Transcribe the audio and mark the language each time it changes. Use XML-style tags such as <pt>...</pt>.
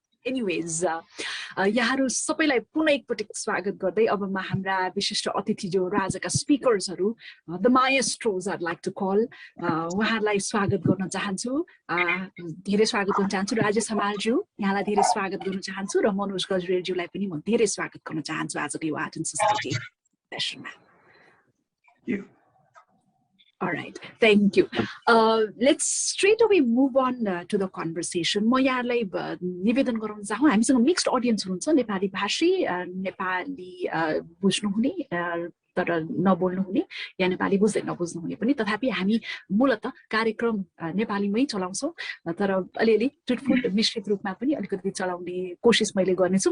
<ne>Anyways, यहाँहरु सबैलाई पुनः एकपटक स्वागत गर्दै अब म हाम्रा विशिष्ट अतिथि जो आजका स्पिकर्सहरु the माएस्ट्रोज</ne> <en>I'd like to call</en> <ne>उहाँहरुलाई स्वागत गर्न चाहन्छु। धेरै स्वागत गर्न चाहन्छु राजेश हमालज्यू, यहाँलाई धेरै स्वागत गर्न चाहन्छु र मनोज गजरेलज्यूलाई पनि म धेरै स्वागत गर्न चाहन्छु आजको यो art and society सेसनमा।</ne> <en>All right, thank you. Let's straight away move on to the conversation.</en> <ne>म यहाँलाई निवेदन गराउन चाहन्छु, हामीसँग मिक्स्ड अडियन्स हुनुहुन्छ, नेपाली भाषी, नेपाली बुझ्नुहुने तर नबोल्नु हुने या नेपाली बुझ्दै नबुझ्नु हुने पनि, तथापि हामी मूलतः कार्यक्रम नेपालीमै चलाउँछौं, तर अलिअलि टुटफुट मिश्रित रूपमा पनि अलिकति चलाउने कोसिस मैले गर्नेछु।</ne>